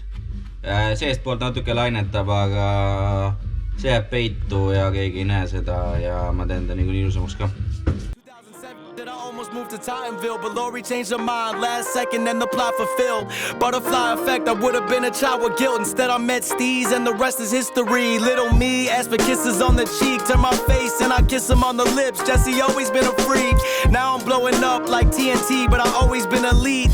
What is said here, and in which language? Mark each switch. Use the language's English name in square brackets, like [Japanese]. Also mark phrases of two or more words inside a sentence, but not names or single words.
[Estonian] Seest poolt natuke lainetab, aga see jääb peitu ja keegi ei näe seda ja ma teen ta nii ilusamaks ka. [English] Moved to Titanville, but Lori changed her mind last second and the plot fulfilled. Butterfly effect, I would have been a child with guilt. Instead I met Steez and the rest is history. Little me asked for kisses on the cheek, turn my face and I kiss him on the lips. Jesse always been a freak. Now I'm blowing up like TNT, but I always been a lead.